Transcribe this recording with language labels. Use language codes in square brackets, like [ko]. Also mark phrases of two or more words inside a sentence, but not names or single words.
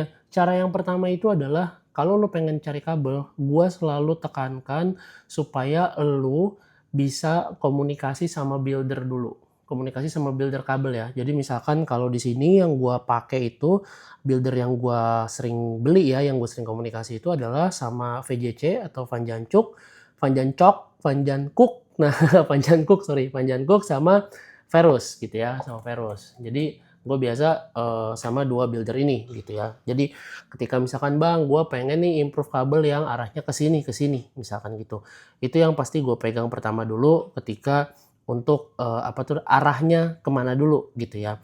[id] Cara yang pertama itu adalah kalau lu pengen cari kabel, gue selalu tekankan supaya lu bisa komunikasi sama builder dulu. Komunikasi sama builder kabel ya. Jadi misalkan kalau di sini yang gue pakai itu builder yang gue sering beli ya, yang gue sering komunikasi itu adalah sama VJC atau Van Jancuk, Van Jancok, Van Jankuk. Nah, Van Jankuk, sorry, Van Jankuk sama Verus gitu ya, sama Verus. Jadi gue biasa sama dua builder ini gitu ya. Jadi ketika misalkan bang gue pengen nih improve kabel yang arahnya ke sini misalkan gitu, itu yang pasti gue pegang pertama dulu ketika untuk apa tuh arahnya kemana dulu gitu ya.